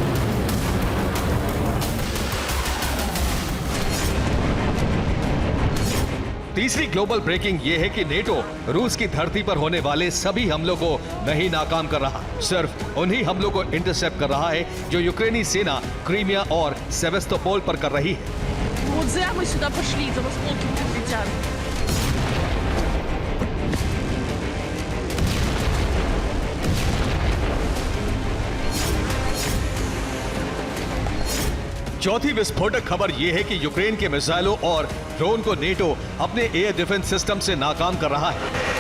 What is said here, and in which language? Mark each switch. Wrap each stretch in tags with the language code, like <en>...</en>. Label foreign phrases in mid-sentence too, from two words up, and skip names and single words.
<hi>तीसरी ग्लोबल ब्रेकिंग यह है कि नेटो रूस की धरती पर होने वाले सभी हमलों को नहीं नाकाम कर रहा, सिर्फ उन्हीं हमलों को इंटरसेप्ट कर रहा है जो यूक्रेनी सेना क्रीमिया और सेवेस्तोपोल पर कर रही है।</hi> <ru>Вот зря мы сюда пошли, за осколки прилетят.</ru> <hi>चौथी विस्फोटक खबर यह है कि यूक्रेन के मिसाइलों और ड्रोन को नेटो अपने एयर डिफेंस सिस्टम से नाकाम कर रहा है।</hi>